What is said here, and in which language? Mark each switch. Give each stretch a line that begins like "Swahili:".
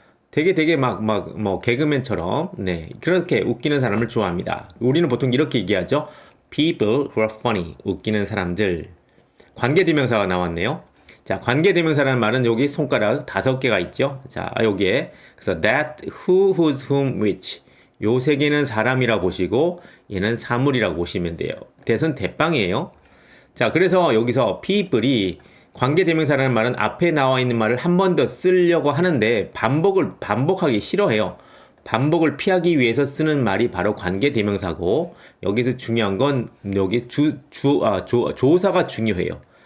Korean: 되게 뭐 개그맨처럼 그렇게 웃기는 사람을 좋아합니다. 우리는 보통 이렇게 얘기하죠.
English: People who are funny.
Korean: 웃기는 사람들. 관계대명사가 나왔네요. 자, 관계대명사라는 말은 여기 손가락 5개가 있죠. 자, 여기에 그래서 that, who, whose, whom, which. 요 세 개는 사람이라고 보시고 얘는 사물이라고 보시면 돼요. 대선 대빵이에요. 자, 그래서 여기서 people이 관계대명사라는 말은 앞에 나와 있는 말을 한 번 더 쓰려고 하는데 반복하기 싫어해요. 반복을 피하기 위해서 쓰는 말이 바로 관계대명사고, 여기서 중요한 건 여기 조사가 중요해요.